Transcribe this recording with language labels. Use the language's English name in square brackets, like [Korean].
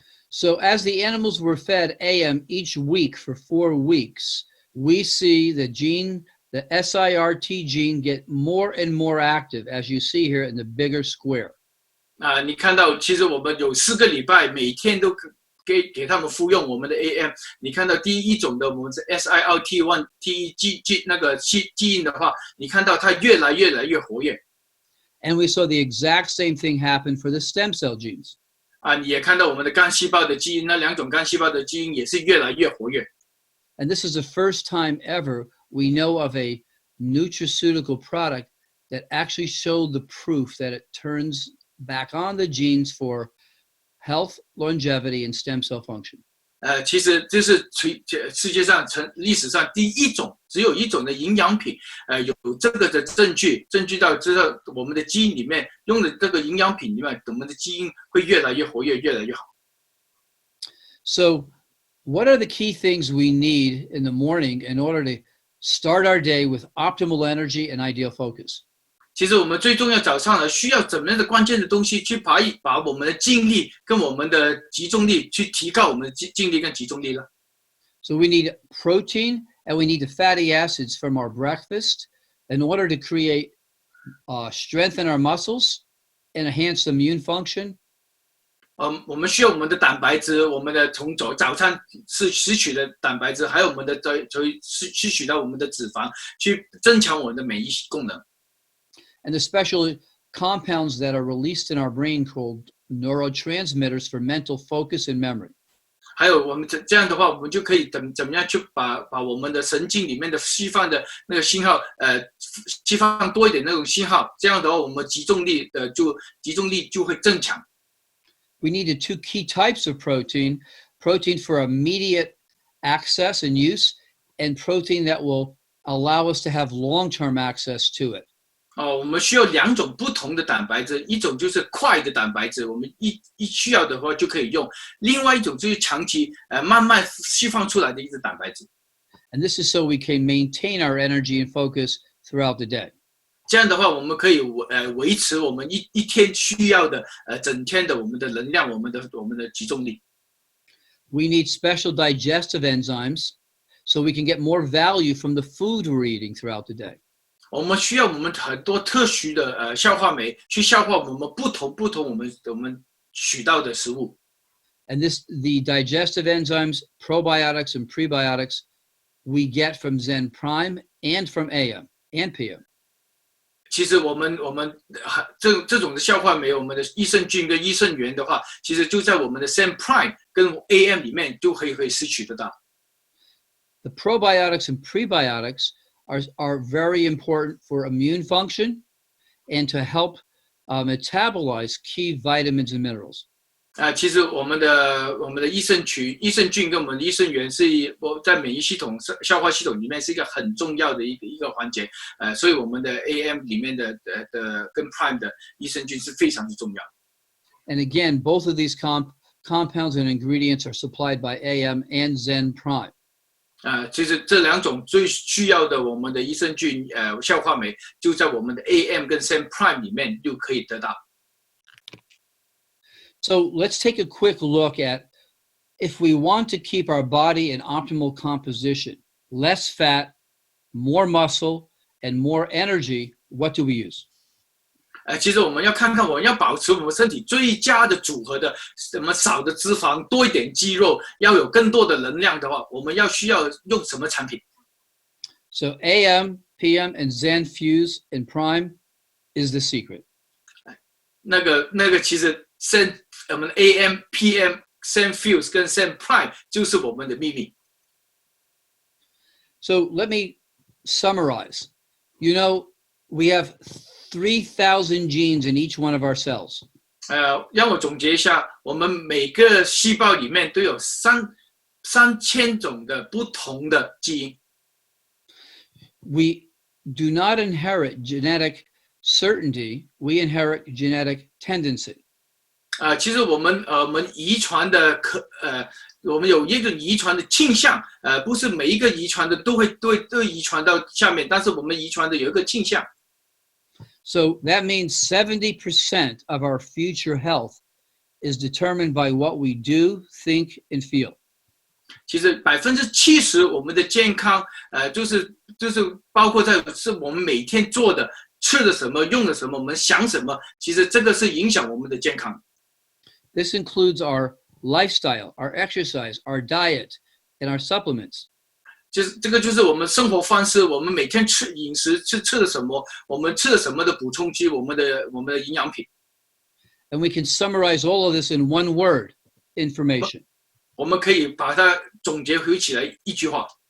[English] So as the animals were fed AM each week for 4 weeks, we see the SIRT gene get more and more active, as you see here in the bigger square. [Chinese] 你看到其实我们有4个礼拜，每天都给他们服用我们的 AM。你看到第1种的我们是 SIRT1 那个基因的话，你看到它越来越活跃。 [English] And we saw the exact same thing happen for the stem cell genes. [Chinese] 你也看到我们的干细胞的基因，那2种干细胞的基因也是越来越活跃。 [English] And this is the first time ever we know of a nutraceutical product that actually showed the proof that it turns back on the genes for health, longevity, and stem cell function. [Chinese] 其实这是世界上历史上只有一种的营养品，有这个的证据到知道我们的基因里面用的这个营养品里面，我们的基因会越来越活跃，越来越好。 [English] So, what are the key things we need in the morning in order to start our day with optimal energy and ideal focus? [Chinese] 其实我们最重要早上呢，需要怎么样的关键的东西去把我们的精力跟我们的集中力去提高我们的精力跟集中力了。 [English] So we need protein and we need the fatty acids from our breakfast in order to create strengthen our muscles and enhance the immune function. [Chinese] 我们需要我们的蛋白质，我们的从早餐摄取的蛋白质，还有我们的摄取到我们的脂肪，去增强我们的免疫功能。 [English] And the special compounds that are released in our brain called neurotransmitters for mental focus and memory. [Chinese] 还有我们这样的话，我们就可以怎么样去把我们的神经里面的释放的那个信号，释放多一点那种信号，这样的话，我们集中力就会增强。 [English] We needed 2 key types of protein for immediate access and use, and protein that will allow us to have long-term access to it. [Chinese] 我们需要2种不同的蛋白质，一种就是快的蛋白质，我们一需要的话就可以用；另外一种就是长期慢慢释放出来的一个蛋白质。 [English] And this is so we can maintain our energy and focus throughout the day. [Chinese] 这样的话，我们可以维持我们一天需要的整天的我们的能量，我们的集中力。 [English] We need special digestive enzymes so we can get more value from the food we're eating throughout the day. [Chinese] 我们需要我们很多特殊的消化酶去消化我们不同我们取到的食物。 [English] And the digestive enzymes, probiotics and prebiotics, we get from Zen Prime and from AM and PM. [Chinese] 其实我们这种的消化酶，我们的益生菌跟益生元的话，其实就在我们的 Zen Prime 跟 AM 里面就可以摄取得到。 [English] The probiotics and prebiotics are very important for immune function and to help metabolize key vitamins and minerals. [Chinese] 其实我们的益生菌跟我们的益生元是在免疫系统、消化系统里面是一个很重要的一个环节。所以我们的 AM 里面的跟 Prime 的益生菌是非常的重要。 [English] And again, both of these compounds and ingredients are supplied by AM and Zen Prime. [Chinese] 其实这两种最需要的我们的益生菌消化酶，就在我们的 AM 跟 Zen Prime 里面就可以得到。 [English] So let's take a quick look at if we want to keep our body in optimal composition, less fat, more muscle, and more energy, what do we use? [Chinese] 其实我们要看看，我们要保持我们身体最佳的组合的，什么少的脂肪，多一点肌肉，要有更多的能量的话，我们需要用什么产品？ [English] So AM, PM, and Zen Fuse and Prime is the secret. [Chinese] 那个其实我们 AM、PM、Zen Fuse 跟 Zen Prime 就是我们的秘密。 [English] So let me summarize. You know, we have 3,000 genes in each one of our cells. [Chinese] 让我总结一下，我们每个细胞里面都有3000种的不同的基因。 [English] We do not inherit genetic certainty, we inherit genetic tendency. [Chinese] 其实我们遗传的我们有一种遗传的倾向，不是每一个遗传的都会遗传到下面，但是我们遗传的有一个倾向。 [English] So that means 70% of our future health is determined by what we do, think, and feel. [Chinese] 其实70%我们的健康，就是包括是我们每天做的、吃的什么、用的什么、我们想什么，其实这个是影响我们的健康。 [English] This includes our lifestyle, our exercise, our diet, and our supplements. [Chinese] 这个就是我们生活方式，我们每天饮食吃的什么，我们吃了什么的补充剂，我们的营养品。 [English] And we can summarize all of this in one word, information. [Chinese] 我们可以把它总结回起来一句话。